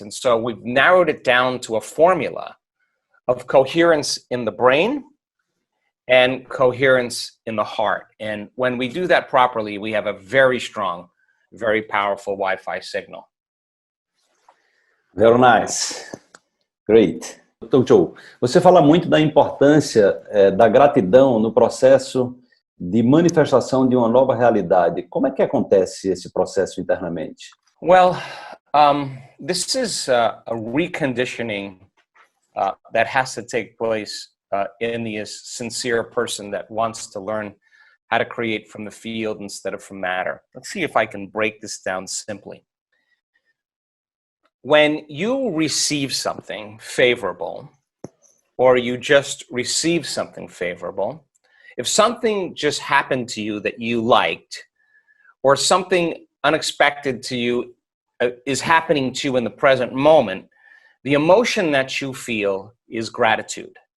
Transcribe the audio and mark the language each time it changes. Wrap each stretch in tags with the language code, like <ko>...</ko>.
<en>And so we've narrowed it down to a formula of coherence in the brain and coherence in the heart. And when we do that properly, we have a very strong, very powerful Wi-Fi signal. Very nice. Great. Dr.</en> <pt>Joe, você fala muito da importância da gratidão no processo de manifestação de uma nova realidade. Como é que acontece esse processo internamente?</pt> <en>Well, this is a reconditioning that has to take place in the sincere person that wants to learn how to create from the field instead of from matter. Let's see if I can break this down simply. When you receive something favorable, or you just receive something favorable, if something just happened to you that you liked, or something unexpected to you is happening to you in the present moment, the emotion that you feel is gratitude.</en>